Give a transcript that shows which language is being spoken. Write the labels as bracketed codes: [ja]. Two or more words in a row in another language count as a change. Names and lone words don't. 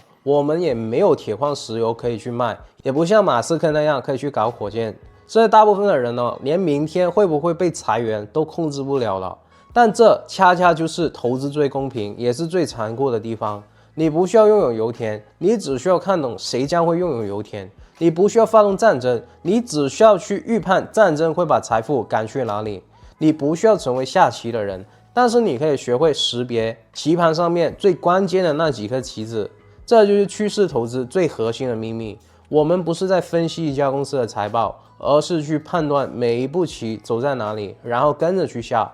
[zh] 我們也沒有鐵礦石油可以去賣，也不像馬斯克那樣可以去搞火箭。所以大部分的人呢，連明天會不會被裁員都控制不了了。但這恰恰就是投資最公平也是最殘酷的地方。你不需要擁有油田，你只需要看懂誰將會擁有油田。你不需要發動戰爭，你只需要去預判戰爭會把財富趕去哪裡。你不需要成為下棋的人，但是你可以學會識別棋盤上面最關鍵的那幾顆棋子。這就是趨勢投資最核心的秘密。我們不是在分析一家公司的財報，而是去判斷每一步棋走在哪裡，然後跟着去下。